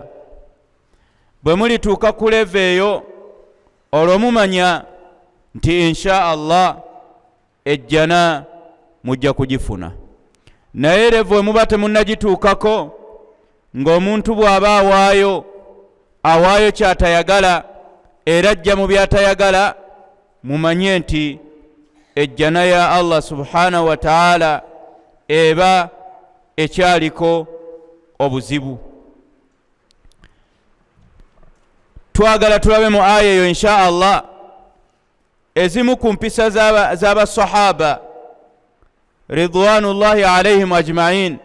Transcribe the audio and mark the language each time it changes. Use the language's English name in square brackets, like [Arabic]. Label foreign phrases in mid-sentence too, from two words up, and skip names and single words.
[Ganda] Bwe mulituuka ku leva eyo olwo mumanya nti [Arabic] إن شاء الله [Ganda] ejjana mujja kugifuna. Naye leva bwe muba temunnagituukako ng'omuntu bw'aba awaayo kyatayagala era ajja mu byatayagala, mumanye nti ejjana ya Allah [Arabic] سبحانه وتعالى [Ganda] eba ekyaliko obuzibu. Twagala tulabe mu aya eyo [Arabic] إن شاء الله [Ganda] ezimu ku mpisa z'abasahaba [Arabic] رضوان الله عليهم أجمعين.